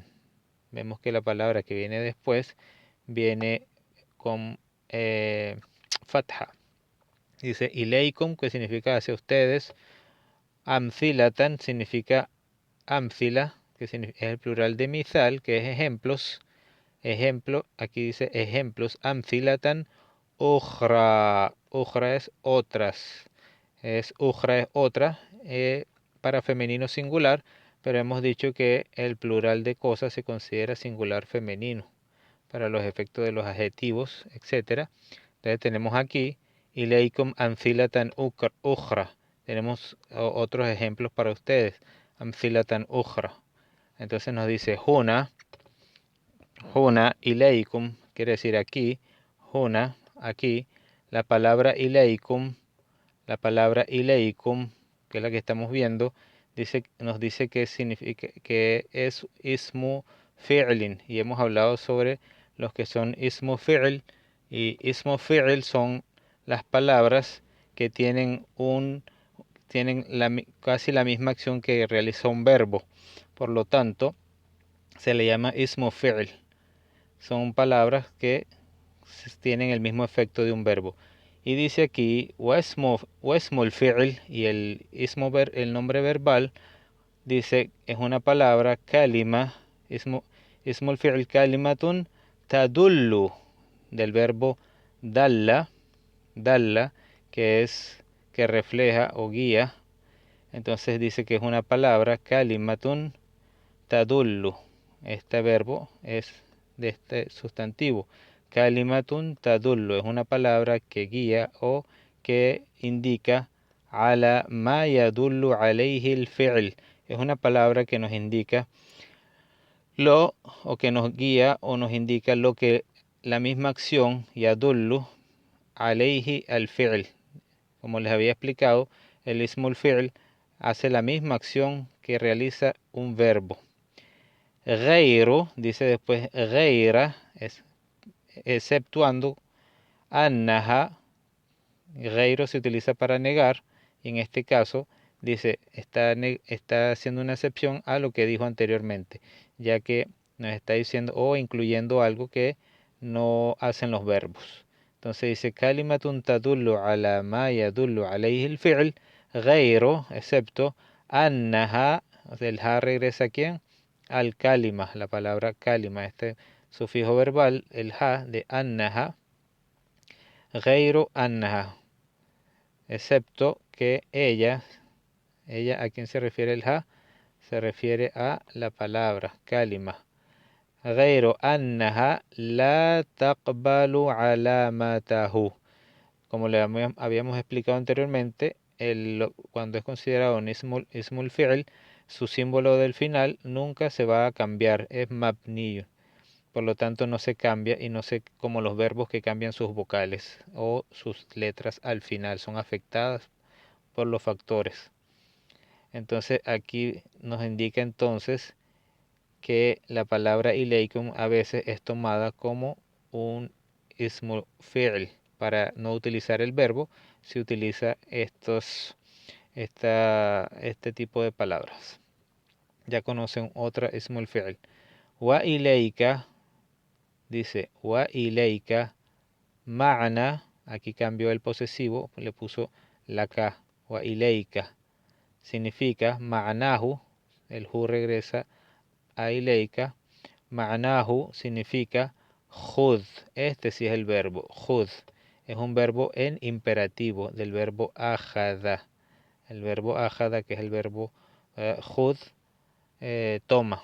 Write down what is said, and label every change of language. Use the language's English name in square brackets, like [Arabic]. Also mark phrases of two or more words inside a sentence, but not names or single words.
[Spanish] Vemos que la palabra que viene después viene con fatha. Dice ileikum, que significa hacia ustedes. Amthilatan significa amthila, que es el plural de mithal, que es ejemplos. Ejemplo, aquí dice ejemplos. [Arabic] أمثلة أخرى. [Spanish] Ukhra es otras. Ukhra es otra, para femenino singular, pero hemos dicho que el plural de cosas se considera singular femenino para los efectos de los adjetivos, etc. Entonces tenemos aquí [Arabic] إليكم أمثلة أخرى. [Spanish] Tenemos otros ejemplos para ustedes. [Arabic] أمثلة أخرى. [Spanish] Entonces nos dice [Arabic] هنا إليكم, [Spanish] quiere decir aquí. Juna, aquí. La palabra ileikum, que es la que estamos viendo, nos dice que significa, que es [Arabic] اسم فعل, [Spanish] y hemos hablado sobre los que son [Arabic] اسم فعل, [Spanish] y [Arabic] اسم فعل [Spanish] son las palabras que tienen casi la misma acción que realiza un verbo. Por lo tanto, se le llama [Arabic] اسم فعل. [Spanish] Son palabras que tienen el mismo efecto de un verbo. Y dice aquí, [Arabic] واسم الفعل, [Spanish] y el nombre verbal, dice, es una palabra, [Arabic] كلمة اسم الفعل كلمة تدل, [Spanish] del verbo dalla, que refleja o guía. Entonces dice que es una palabra, [Arabic] كلمة تدل. [Spanish] Este verbo es de este sustantivo. [Arabic] كلمة تدل [Spanish] es una palabra que guía o que indica [Arabic] على ما يدل عليه الفعل. [Spanish] Es una palabra que nos indica o que nos guía o nos indica lo que la misma acción [Arabic] يدل عليه الفعل. [Spanish] Como les había explicado, el [Arabic] اسم الفعل [Spanish] hace la misma acción que realiza un verbo. Ghayru, dice después ghayra, exceptuando. [Arabic] أنها غير [Spanish] se utiliza para negar, y en este caso dice, está haciendo una excepción a lo que dijo anteriormente, ya que nos está diciendo o incluyendo algo que no hacen los verbos. Entonces dice, [Arabic] كلمة تدل على ما يدل عليه الفعل غير, excepto, annaha, [Spanish] el ha regresa a quién? [Arabic] الكلمة, [Spanish] la palabra kalima, este sufijo verbal, el ha de annaha, [Arabic] غير أنها, [Spanish] excepto que ella, ¿a quién se refiere el ha? Se refiere a la palabra kalima. [Arabic] غير أنها لا تقبل علامته. [Spanish] Como le habíamos explicado anteriormente, cuando es considerado un ismul fi'l, su símbolo del final nunca se va a cambiar, es mabniy. Por lo tanto no se cambia y no se como los verbos que cambian sus vocales o sus letras al final, son afectadas por los factores. Entonces aquí nos indica entonces que la palabra ileikum a veces es tomada como un [Arabic] اسم فعل. [Spanish] Para no utilizar el verbo, se utiliza este tipo de palabras. Ya conocen otra [Arabic] اسم الفعل. وإليك, [Spanish] dice, [Arabic] وإليك معنى, [Spanish] aquí cambió el posesivo, le puso la ka, [Arabic] وإليك. [Spanish] Significa ma'nahu, el hu regresa a ileika. Ma'nahu significa khud. Este sí es el verbo, khud. Es un verbo en imperativo del verbo ajada. El verbo ajada, que es el verbo khud, toma.